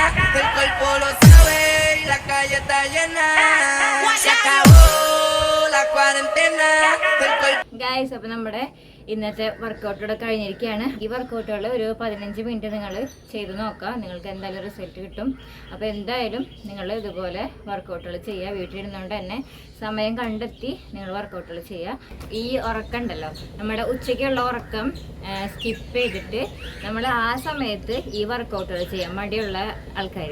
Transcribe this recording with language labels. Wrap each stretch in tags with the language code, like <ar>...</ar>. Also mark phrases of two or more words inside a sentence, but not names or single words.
<es>El cuerpo lo sabe y la calle está llena. Se acabó la cuarentena. El cuerpo...</es> <ml>ഗായ്സ്, അപ്പോൾ നമ്മുടെ ഇന്നത്തെ വർക്കൗട്ടോടെ കഴിഞ്ഞിരിക്കുകയാണ്. ഈ വർക്കൗട്ടുകൾ ഒരു 15 മിനിറ്റ് നിങ്ങൾ ചെയ്ത് നോക്കുക, നിങ്ങൾക്ക് എന്തായാലും റിസൾട്ട് കിട്ടും. അപ്പോൾ എന്തായാലും നിങ്ങൾ ഇതുപോലെ വർക്കൗട്ടുകൾ ചെയ്യുക. വീട്ടിലിരുന്നുകൊണ്ട് തന്നെ സമയം കണ്ടെത്തി നിങ്ങൾ വർക്കൗട്ടുകൾ ചെയ്യുക. ഈ ഉറക്കം ഉണ്ടല്ലോ, നമ്മുടെ ഉച്ചയ്ക്കുള്ള ഉറക്കം സ്കിപ്പ് ചെയ്തിട്ട് നമ്മൾ ആ സമയത്ത് ഈ വർക്കൗട്ടുകൾ ചെയ്യാം, മടിയുള്ള ആൾക്കാർ.</ml>